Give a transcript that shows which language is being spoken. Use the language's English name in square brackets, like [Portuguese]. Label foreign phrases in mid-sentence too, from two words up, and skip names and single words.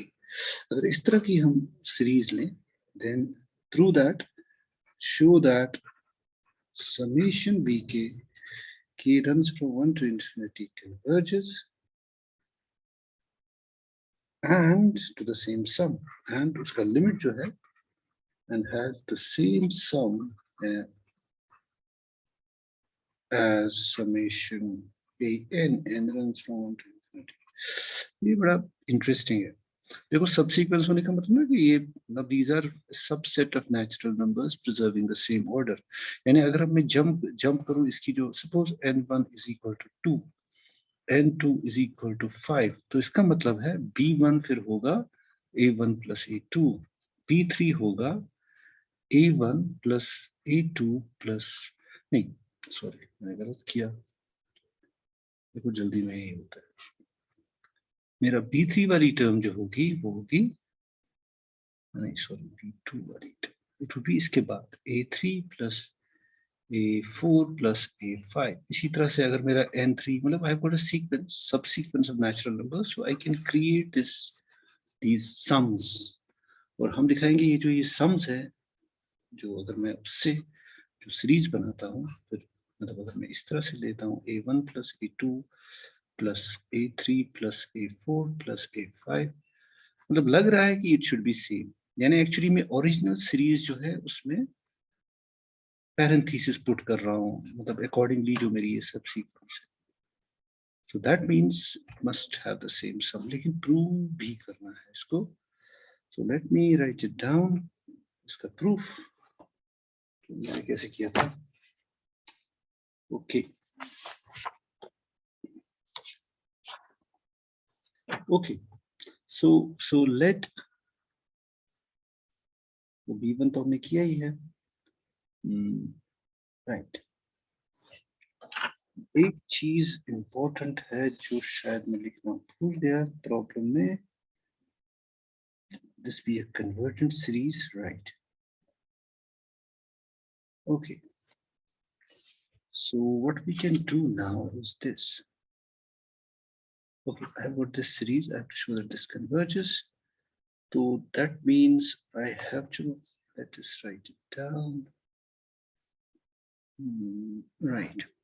[Hindi] अगर इस तरह की हम सीरीज लें, [English] then through that show that summation bk k runs from 1 to infinity converges and to the same sum, and [Hindi] उसका लिमिट जो है [English] and has the same sum as summation n runs from 1 to infinity। [Hindi] ये बड़ा इंटरेस्टिंग है। देखो सबसीक्वेंस होने का मतलब है कि ये मतलब [English] these are subset of natural numbers preserving the same order। [Hindi] यानी अगर अब मैं जंप करूं इसकी जो सपोज [English] n1 is equal to 2, n2 is equal to 5, [Hindi] तो इसका मतलब है b1 फिर होगा [English] a1 plus a2, [Hindi] b3 होगा [English] a1 plus a2 plus [Hindi] नहीं सॉरी मैंने गलत किया, देखो जल्दी में ही होता है। मेरा b3 वाली टर्म जो होगी वो होगी नहीं सॉरी b2 वाली टर्म, [English] it will be [Hindi] इसके बाद [English] a3 plus a4 plus a5। [Hindi] इसी तरह से अगर मेरा n3 मतलब [English] I have got a sequence subsequence of natural numbers, so I can create these sums, [Hindi] और हम दिखाएंगे ये जो ये sums है जो अगर मैं उससे जो सीरीज बनाता हूँ फिर मतलब अगर मैं इस तरह से लेता हूँ [English] a1 plus a2 plus a3 plus a4 plus a5, [Hindi] मतलब लग रहा है कि [English] it should be same, [Hindi] यानी एक्चुअली में ओरिजिनल सीरीज जो है उसमें पैरेंथेसिस पुट कर रहा हूँ, मतलब अकॉर्डिंगली जो मेरी ये सब सीक्वेंस है। [English] so that means it must have the same sum, [Hindi] लेकिन प्रूव भी करना है इसको। [English] so let me write it down, [Hindi] इसका प्रूफ मैंने कैसे किया था। [English] okay okay so let b1 [Hindi] तो हमने किया ही है, राइट। एक चीज इंपॉर्टेंट है जो शायद मैं लिखना भूल गया प्रॉब्लम में, [English] this be a convergent series, right? Okay, so what we can do now is this. Okay, I have got this series, I have to show that this converges, so that means I have to let us write it down, right.